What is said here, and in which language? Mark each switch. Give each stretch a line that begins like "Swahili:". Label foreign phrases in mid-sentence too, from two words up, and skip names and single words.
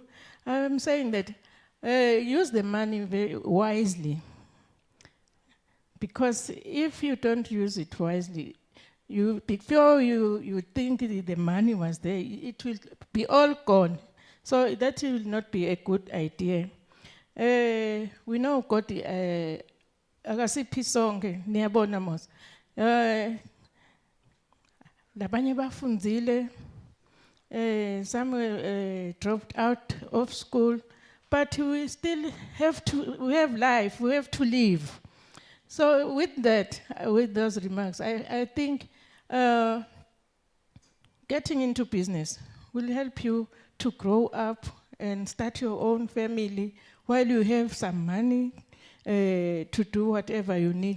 English: I'm saying that use the money very wisely. Because if you don't use it wisely, before you think the money was there, it will be all gone. So that will not be a good idea. We know got
Swati: akasiphi sonke niyabona mos labanye bafundzile
English: Some dropped out of school, but we still we have life, we have to live. So with that, with those remarks, I think getting into business will help you to grow up and start your own family while you have some money to do whatever you need.